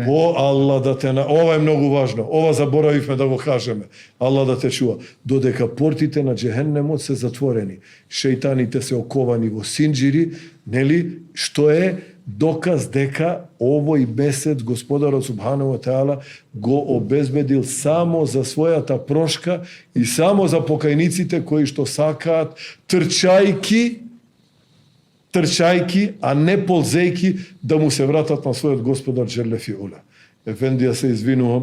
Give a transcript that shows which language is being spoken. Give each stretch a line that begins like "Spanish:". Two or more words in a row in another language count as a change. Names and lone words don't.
Macedonian: О, Аллах да те ова е многу важно. Ова заборавивме да го кажеме. Аллах да те чува. Додека портите на џехенемот се затворени, шејтаните се оковани во синџири, нели, што е доказ дека овој месец Господарот
Arabic: سبحانه وتعالى
Macedonian: го обезбедил само за својата прошка и само за покајниците кои што сакаат трчајки, а не ползејки да му се вратат на својот Господар
Arabic: جل في علاه.
Macedonian: Ефендија, се извинувам.